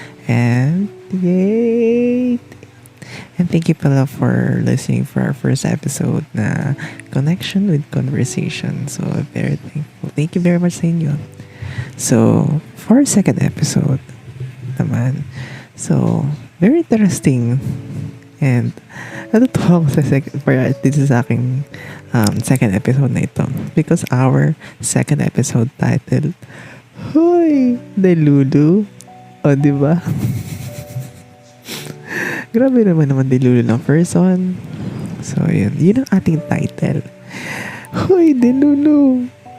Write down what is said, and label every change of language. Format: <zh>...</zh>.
<en>And yay! And thank you pala for listening for our first episode na Connection with Conversation. So, very thankful. Thank you very much sa inyo. So, for our second episode naman, so, very interesting.</en> <tl>And natutuwa ako dito sa aking second episode na ito.</tl> <en>Because our second episode title, Hoy!</en> <tl>Delulu! O, diba? Grabe naman Delulu ng first one. So, yun ang ating title. Hoy! Delulu!</tl>